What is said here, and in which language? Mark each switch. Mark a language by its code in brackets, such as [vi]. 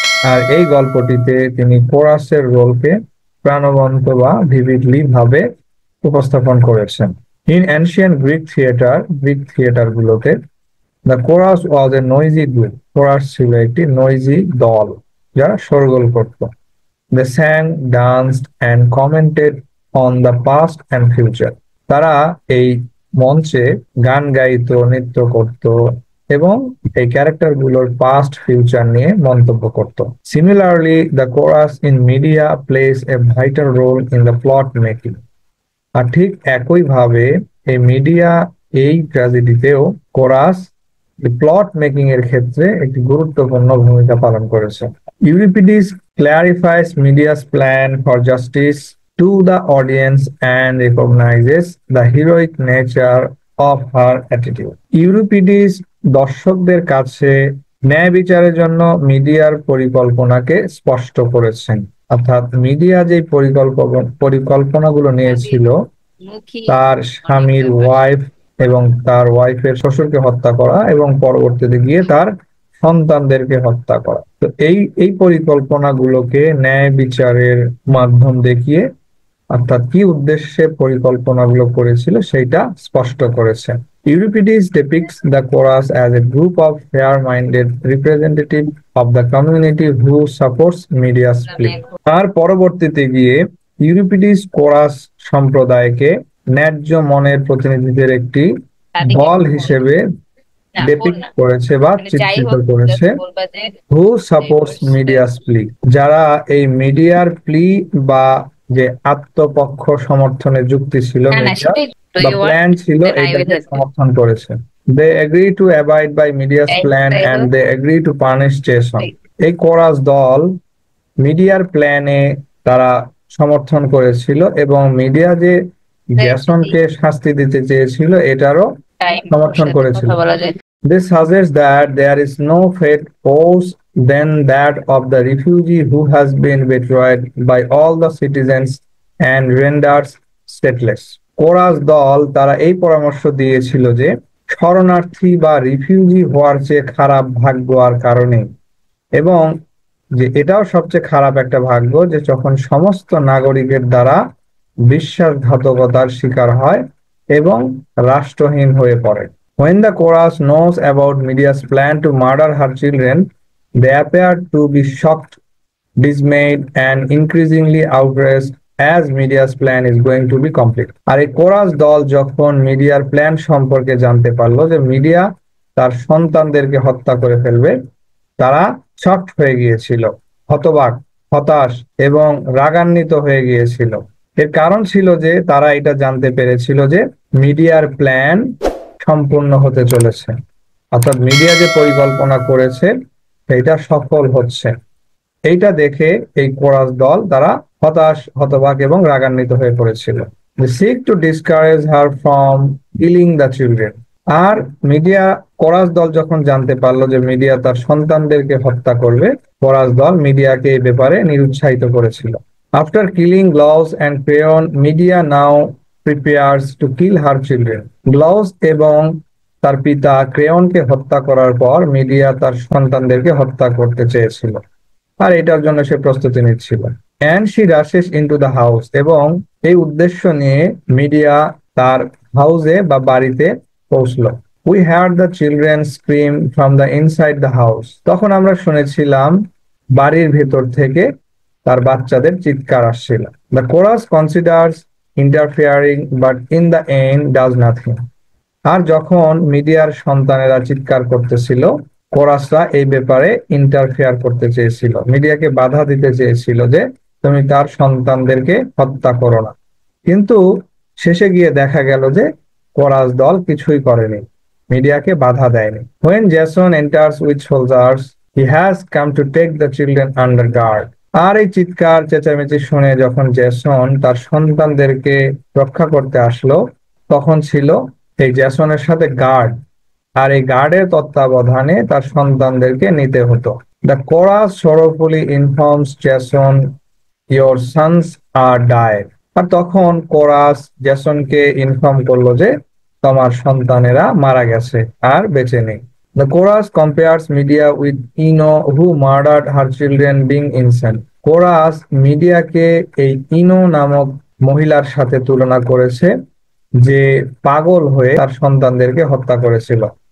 [bn] আর এই গল্পটিতে তিনি কোরাসের রোলকে প্রাণবন্ত বা ভিভিডলি ভাবে উপস্থাপন করেছেন। [en] In ancient Greek theatre গুলোতে the chorus was a noisy group. [bn] Chorus ছিল একটি নয়েজি দল যারা শোরগোল করত। [en] They sang, danced, and commented on the past and future. [bn] তারা এই মঞ্চে গান গাইতো, নৃত্য করত এবং এই ক্যারেক্টার গুলোর পাস্ট ফিউচার নিয়ে মন্তব্য করত। [en] Similarly, the chorus in media plays a vital role in the plot making. [bn] আর ঠিক একইভাবে এই মিডিয়া এই ট্র্যাজেডিতেও কোরাস প্লট মেকিং এর ক্ষেত্রে একটি গুরুত্বপূর্ণ ভূমিকা পালন করেছে। [en] Euripides clarifies media's plan for justice to the audience and recognizes the heroic nature of her attitude. [bn] Euripides দর্শকদের কাছে ন্যায় বিচারের জন্য মিডিয়ার পরিকল্পনাকে স্পষ্ট করেছেন। অর্থাৎ মিডিয়া যে পরিকল্পনাগুলো নিয়েছিল, তার স্বামীর ওয়াইফ এবং তার ওয়াইফের শ্বশুরকে হত্যা করা এবং পরবর্তীতে গিয়ে তার সন্তানদেরকে হত্যা করা, তো এই পরিকল্পনাগুলোকে ন্যায় বিচারের মাধ্যম দেখিয়ে অর্থাৎ কি উদ্দেশ্যে পরিকল্পনাগুলো করেছিল সেটা স্পষ্ট করেছে। [en] Euripides depicts the chorus as a group of fair-minded representative of the community who supports media's plea. [bn] আর পরবর্তীতে গিয়ে ইউরিপিডিস কোরাস সম্প্রদায়কে ন্যায্য মনের প্রতিনিধিদের একটি দল হিসেবে ডেপিক্ট করেছে বা চিত্রিত করেছে। [en] who supports Medea's plea, [bn] যারা এই মিডিয়ার প্লি বা যে আত্মপক্ষ সমর্থনের যুক্তি ছিল মিডিয়া বা প্ল্যান ছিল, এটাকে সমর্থন করেছে। [en] They agree to abide by Medea's plan and they agree to punish Jason. [bn] এই কোরাস দল মিডিয়ার প্ল্যানে তারা সমর্থন করেছিল এবং মিডিয়া যে জেসনকে শাস্তি দিতে চেয়েছিল এটারও সমর্থন করেছিল। [en] This suggests that there is no fate worse than that of the refugee who has been betrayed by all the citizens and rendered stateless. [bn] Chorus দল তারা এই পরামর্শ দিয়েছিল যে শরণার্থী বা রিফিউজি হওয়ার চেয়ে খারাপ ভাগ্য আর কারণে, এবং যে এটাও সবচেয়ে খারাপ একটা ভাগ্য যে যখন সমস্ত নাগরিকের দ্বারা বিশ্বাসঘাতকতার শিকার হয় এবং রাষ্ট্রহীন হয়ে পড়ে। [en] When the chorus knows about media's plan to murder her children, they appear to be shocked, dismayed, and increasingly outraged as media's plan is going to be complete. [bn] আর এই কোরাস দল যখন মিডিয়ার প্ল্যান সম্পর্কে জানতে পারলো যে মিডিয়া তার সন্তানদেরকে হত্যা করে ফেলবে, তারা শকড হয়ে গিয়েছিল, হতবাক, হতাশ এবং রাগান্বিত হয়ে গিয়েছিল। এর কারণ ছিল যে তারা এটা জানতে পেরেছিল যে মিডিয়ার প্ল্যান সম্পূর্ণ হতে চলেছে, অর্থাৎ মিডিয়া যে পরিকল্পনা করেছে এটা সফল হচ্ছে। এইটা দেখে এই কোরাস দল তারা হতাশ, হতবাক এবং রাগান্বিত হয়ে পড়েছিল। [en] They seek to discourage her from killing the children. [bn] আর media chorus দল যখন জানতে পারলো যে মিডিয়া তার সন্তানদেরকে হত্যা করবে, কোরাস দল মিডিয়াকে এই ব্যাপারে নিরুৎসাহিত করেছিল। [en] After killing Glauce and Creon, media now prepares to kill her children. [bn] গ্লাউস এবং তার পিতা ক্রেয়নকে হত্যা করার পর মিডিয়া তার সন্তানদেরকে হত্যা করতে চেয়েছিল, আর এটার জন্য সে প্রস্তুতি নিচ্ছিল। [en] And she rushes into the house. [bn] এবং এই উদ্দেশ্য নিয়ে মিডিয়া তার হাউসে বা বাড়িতে পৌঁছলো। [en] We heard the children scream from the inside the house. [bn] তখন আমরা শুনেছিলাম বাড়ির ভেতর থেকে তার বাচ্চাদের চিৎকার আসছিল। [en] The chorus considers interfering but in the end does nothing. [bn] আর যখন মিডিয়ার সন্তানেরা চিৎকার করতেছিল, কোরাসরা এই ব্যাপারে ইন্টারফেয়ার করতে চেয়েছিল, মিডিয়াকে বাধা দিতে চেয়েছিল যে তুমি তার সন্তানদেরকে হত্যা করো না। কিন্তু শেষে গিয়ে দেখা গেল যে কোরাস দল কিছুই করেনি। মিডিয়াকে বাধা দেয়নি। [en] When Jason enters with soldiers, he has come to take the children under guard. [bn] আর এই চিৎকার চেঁচামেচি শুনে যখন জেসন তার সন্তানদেরকে রক্ষা করতে আসলো, তখন ছিল এই জেসনের সাথে গার্ড, আর এই গার্ডের তত্ত্বাবধানে তার সন্তানদেরকে নিতে হতো। [en] The chorus sorrowfully informs Jason, your sons are died. [bn] আর তখন কোরাস জেসনকে ইনফর্ম করলো যে তোমার সন্তানেরা মারা গেছে আর বেঁচে নেই। [en] The chorus compares Medea with Ino, who murdered her children being innocent. [bn] Chorus মিডিয়াকে এই ইনো নামক মহিলার সাথে তুলনা করেছে, যে পাগল হয়ে তার সন্তানদেরকে হত্যা করেছিল।